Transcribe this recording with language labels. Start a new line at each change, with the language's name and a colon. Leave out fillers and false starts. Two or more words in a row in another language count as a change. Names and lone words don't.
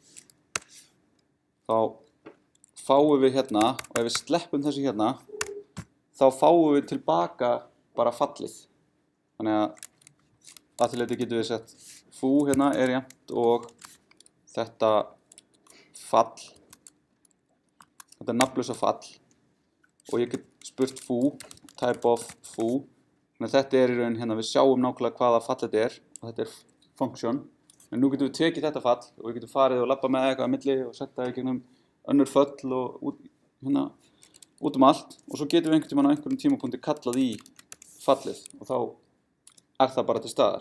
Icelandic: Þá fáum við hérna, og ef við sleppum þessu hérna, þá fáum við tilbaka bara fallið. Þannig að til þetta getum við sett foo hérna er jafnt og þetta fall, þetta nafnlausa fall, og ég get spurt foo,
English: type of
Icelandic: foo. Þannig að þetta er í raun hérna, við sjáum nákvæmlega hvaða fall þetta er og þetta er function. En nú getum við tekið þetta fall og við getum farið og labba með eitthvað á milli og setta í gegnum önnur föll og út allt og svo getum við einhvern tímann á einhverjum tímapunkti kallað í fallið og þá er það bara til staðar.